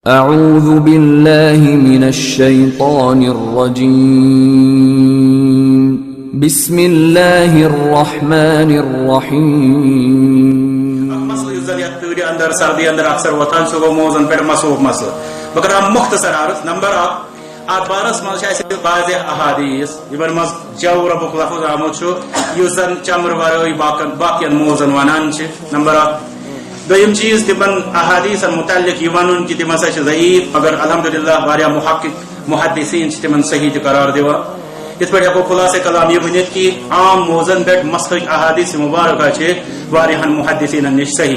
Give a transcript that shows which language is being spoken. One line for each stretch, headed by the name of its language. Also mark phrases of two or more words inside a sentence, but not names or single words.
Arabic: اعوذ باللہ من الشیطان الرجیم بسم اللہ الرحمن الرحیم.
Kashmiri: مسئلہ یس زن یتھ تۭرِ اندر سردی اندر اکثر وتھان سہ گوٚو موزن پٮ۪ٹھ مسوٗق مسئلہ. بہٕ کرٕ مختصر عرض. نمبر اکھ، اتھ بارس منٛز چھِ اَسہِ واضح احادیث یِمن منٛز جو ربُک لفظ آمُت چھُ یُس زن چمرٕ ورٲے باقین موزن ونان چھِ. نمبر اکھ. دوٚیِم چیٖز تِمن احادیثن متعلق یہِ ونُن کہِ تِم ہسا چھِ ضعیف مگر الحمدللہ واریاہ محدثین چھِ تِمن صحیح تہِ قرار دِوان. یِتھ پٲٹھۍ ہٮ۪کو خُلاصے کلام یہِ ؤنِتھ کہِ عام موزن پٮ۪ٹھ مسلٕچ احادیث مبارکہ چھِ واریاہن محدثینن نِش صحیح.